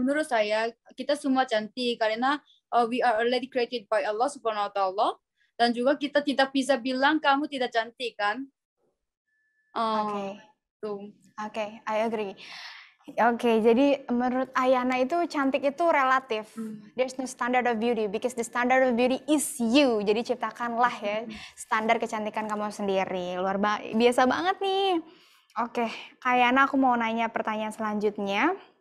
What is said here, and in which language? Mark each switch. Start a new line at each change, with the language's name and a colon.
Indonesian: menurut saya kita semua cantik karena
English: we are already created by
Indonesian: Allah Subhanahu wa taala dan juga kita tidak bisa bilang kamu tidak cantik kan? Uh, Oke. tuh.
English: Oke, I agree.
Indonesian: Oke, jadi menurut Ayana itu cantik itu relatif.
English: There's no standard of beauty because the standard of beauty is you.
Indonesian: Jadi ciptakanlah ya standar kecantikan kamu sendiri. Biasa banget nih. Oke, Kak Ayana aku mau nanya pertanyaan selanjutnya.